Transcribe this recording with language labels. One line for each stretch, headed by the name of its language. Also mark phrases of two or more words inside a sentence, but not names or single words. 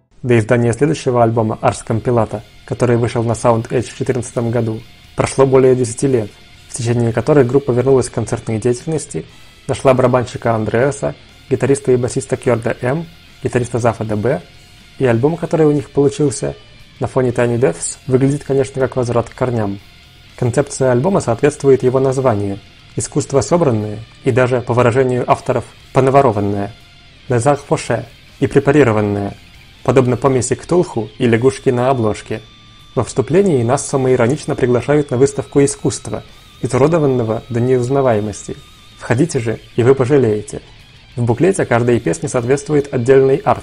Russian: До издания следующего альбома Ars Compilata, который вышел на Sound Edge в 2014 году, прошло более 10 лет, в течение которых группа вернулась к концертной деятельности, нашла барабанщика Андреаса, гитариста и басиста Кьорда М, гитариста Зафа ДБ, и альбом, который у них получился, на фоне Tiny Deaths, выглядит, конечно, как возврат к корням. Концепция альбома соответствует его названию – искусство собранное и даже, по выражению авторов, понаворованное,
French: les arts fauchés
Russian: и препарированное, подобно помеси Ктулху и лягушки на обложке. Во вступлении нас самоиронично приглашают на выставку искусства, изуродованного до неузнаваемости. Входите же, и вы пожалеете. В буклете каждой песни соответствует отдельный арт.